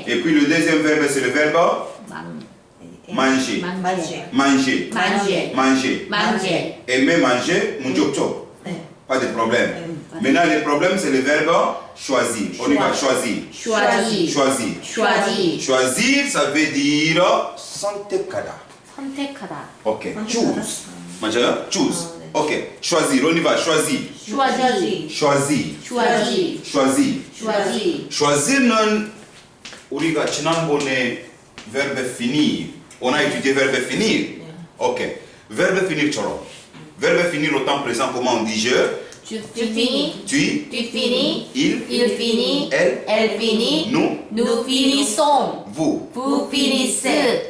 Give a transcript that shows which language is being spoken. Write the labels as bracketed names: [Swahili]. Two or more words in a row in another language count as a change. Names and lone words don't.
[French] Et puis le deuxième verbe, c'est le verbe manger. Manger. Manger. Manger. Manger. Manger. Aimer, manger, mon job. Pas de problème. Maintenant, le problème, c'est le verbe choisir. On y va, choisir. Choisir. Choisir. Choisir. Choisir, ça veut dire 선택하다. [Korean] 선택하다. Ok. Choose. 맞아요? [English] Choose. [French] Ok. Choisir. On y va, choisir. choisir. choisir. choisir. choisir. choisir. [Korean] choisir는 우리가 지난번에 [French] verbe finir. On a étudié verbe finir. Ok. Verbe finir처럼. Verbe finir au temps présent, comment on dit je? Tu finis. Tu. Tu finis. Il. finit. Elle. Elle finit. Nous finissons. Vous. Vous finissez.